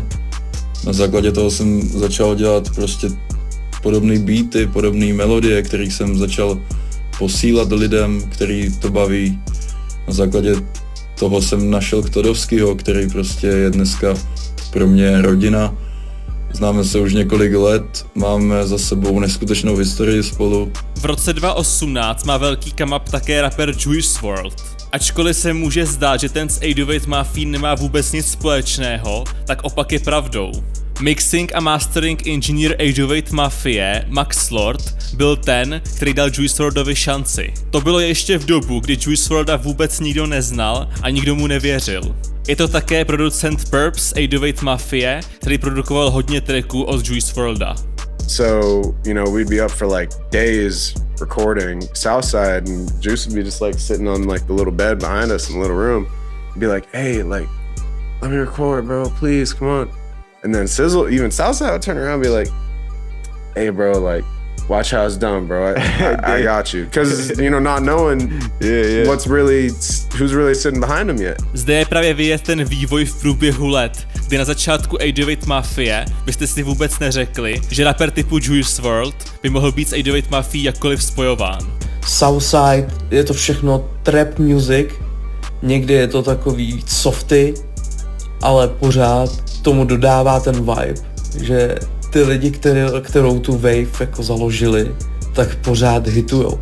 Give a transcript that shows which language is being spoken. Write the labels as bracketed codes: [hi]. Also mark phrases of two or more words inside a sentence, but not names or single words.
[cs] Na základě toho jsem začal dělat prostě podobné beaty, podobné melodie, které jsem začal posílat lidem, který to baví. Na základě toho jsem našel Ktodovskýho, který prostě je dneska pro mě rodina. Známe se už několik let, máme za sebou neskutečnou historii spolu. V roce 2018 má velký [en] come up [cs] také rapper Juice WRLD. Ačkoliv se může zdát, že ten s 808 Mafia nemá vůbec nic společného, tak opak je pravdou. Mixing a [en] mastering engineer [cs] 808 Mafia, Max Lord, byl ten, který dal Juice WRLDovi šanci. To bylo ještě v dobu, kdy Juice WRLDa vůbec nikdo neznal a nikdo mu nevěřil. Je to také producent Purps 808 Mafia, který produkoval hodně tracků od Juice WRLDa. [en] So, you know, we'd be up for like days recording Southside, and Juice would be just like sitting on like the little bed behind us in the little room. He'd be like, hey, like, let me record, bro, please, come on. And then Sizzle, even Southside would turn around and be like, hey, bro, like, watch how it's done, bro. I got you. Because, you know, not knowing what's really, who's really sitting behind him yet. [cs] Zde je právě vidět ten vývoj v průběhu let, kdy na začátku 808 Mafia byste si vůbec neřekli, že rapper typu Juice WRLD by mohl být s 808 Mafia jakkoliv spojován. Southside, je to všechno [en] trap music, [cs] někdy je to takový víc softy, ale pořád tomu dodává ten vibe, že ty lidi, kterou tu wave jako založili, tak pořád hitujou.